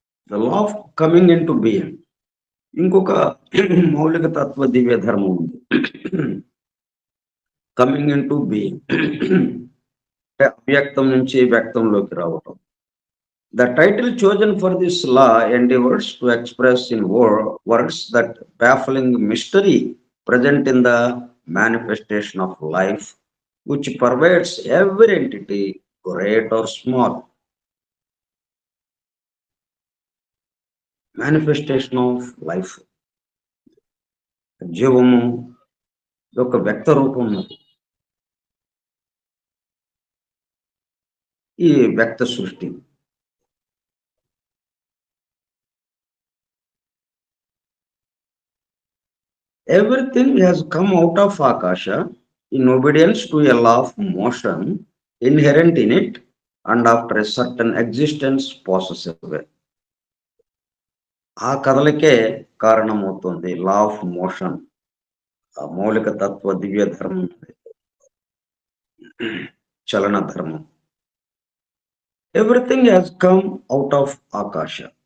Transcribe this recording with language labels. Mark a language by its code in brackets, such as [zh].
[en] The law of coming into being. [te] ఇంకొక మౌలిక తత్వ దివ్య ధర్మం ఉంది. కమింగ్ ఇన్ టు బీయింగ్ అంటే అవ్యక్తం నుంచి వ్యక్తంలోకి రావటం. [en] The title chosen for this law endeavors to express in words that baffling mystery present in the manifestation of life, which pervades every entity, great or small. Manifestation of life. [te] జీవము యొక్క వ్యక్త రూపం ఉన్నది. ఈ వ్యక్త సృష్టి [en] Everything has come out of Akasha in obedience to a law of motion inherent in it, and after a certain existence passes away. [te] ఆ కథలకే కారణమవుతుంది లా ఆఫ్ మోషన్, ఆ మౌలిక తత్వ దివ్య ధర్మం, చలన ధర్మం. [en] Everything has come out of ఆకాశ.